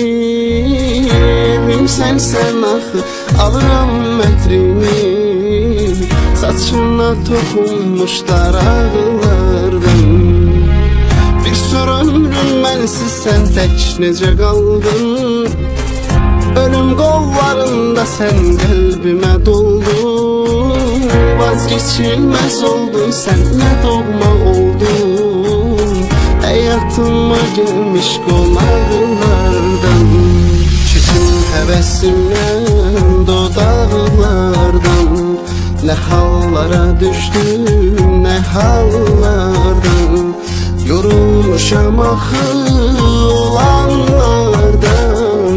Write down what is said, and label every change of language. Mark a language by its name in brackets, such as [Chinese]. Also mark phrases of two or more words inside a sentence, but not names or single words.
[Azerbaijani] Evim sənsən axı, alıram mətrini, saçına toxunmuş daraqlardan. Bir sor ömrüm mənsiz sən tək necə qaldın, ölüm qollarında sən qəlbimə doldun. [Turkish] Vazgeçilmez oldun sen, ne doğma oldun, hayatıma gelmiş konaklardan. [Azerbaijani] Küsüm hevesimden dodaqlardan. [Turkish] Ne hallara düştüm, ne hallardan [Azerbaijani] yorulmuşam axı olanlardan.